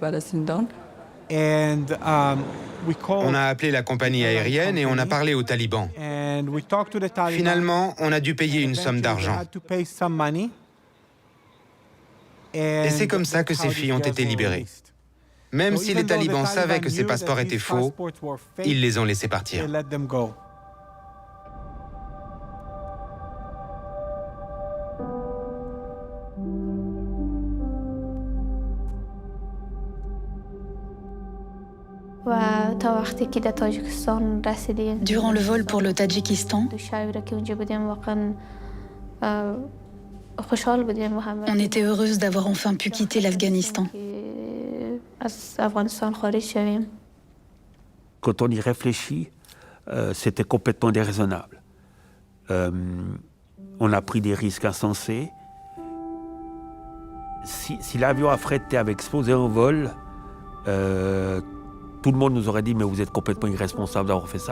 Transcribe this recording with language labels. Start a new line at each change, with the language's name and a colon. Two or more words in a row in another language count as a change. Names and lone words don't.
French: On a appelé la compagnie aérienne et on a parlé aux talibans. Finalement, on a dû payer une somme d'argent. Et c'est comme ça que ces filles ont été libérées. Même si les talibans savaient que ces passeports étaient faux, ils les ont laissés partir.
Persian: و تا وقتی که در تاجیکستان رسیدیم
French: Durant le vol pour le Tadjikistan,
Persian: دو شبی که اونجا بودیم واقعا خوشحال بودیم و همه
French: on était heureuse d'avoir enfin pu quitter l'Afghanistan.
Persian: از افغانستان خارج شویم.
French: Quand on y réfléchit, c'était complètement déraisonnable. On a pris des risques insensés. Si l'avion affrété avait explosé en vol, tout le monde nous aurait dit « Mais vous êtes complètement irresponsable d'avoir fait ça.